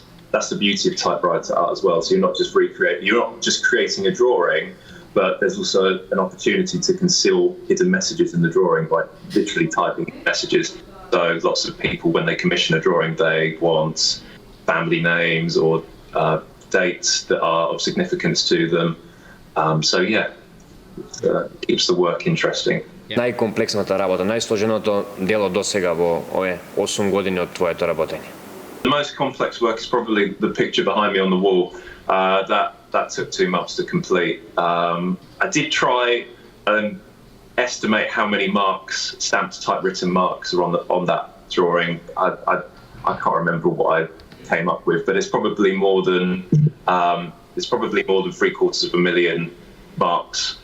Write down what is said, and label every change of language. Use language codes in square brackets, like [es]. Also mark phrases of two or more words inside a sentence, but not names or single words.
[en] That's the beauty of typewriter art as well. So you're not just creating a drawing, but there's also an opportunity to conceal hidden messages in the drawing by literally typing messages. So lots of people, when they commission a drawing, they want family names or dates that are of significance to them. It keeps the work interesting. [mk] Најкомплексната работа, најсложеното дело досега во овие 8 години од твоето работење? [en] The most complex work is probably the picture behind me on the wall. That took 2 months to complete. I did try and estimate how many marks, stamped typewritten marks, are on that drawing. I can't remember what I came up with, but it's probably more than 750,000 marks.